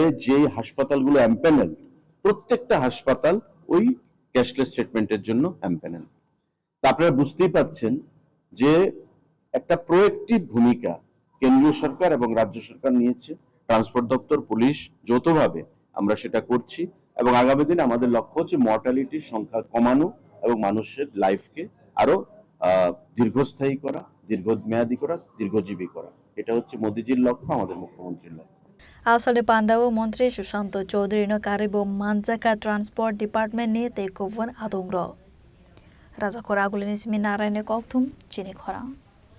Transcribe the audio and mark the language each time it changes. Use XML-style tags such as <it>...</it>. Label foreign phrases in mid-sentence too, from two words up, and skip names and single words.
<bn>যে হাসপাতালগুলো এমপ্যানেল প্রত্যেকটা হাসপাতাল ওই</bn> <en>cashless treatment</en> <bn>জন্য এমপ্যানেল আপনারা বুঝতেই পাচ্ছেন যে একটা প্রোঅ্যাক্টিভ ভূমিকা কেন্দ্রীয় সরকার এবং রাজ্য সরকার নিয়েছে ট্রান্সপোর্ট দপ্তর পুলিশ যৌথভাবে আমরা সেটা করছি এবং আগামী দিনে আমাদের লক্ষ্য হচ্ছে মর্টালিটির সংখ্যা কমানো এবং মানুষের লাইফকে আরো দীর্ঘস্থায়ী করা দীর্ঘমেয়াদী করা দীর্ঘজীবী করা এটা হচ্ছে মোদিজির লক্ষ্য আমাদের মুখ্যমন্ত্রীর লক্ষ্য</bn> <trp>Asali Pandawo Montri Shushanto Chaudhary no Karibo Manjaka</trp> <en>Transport Department</en> <trp>ni Tekovan Adongro Rajakor Agluni Seminarane Kokthum Chini Khorang</trp>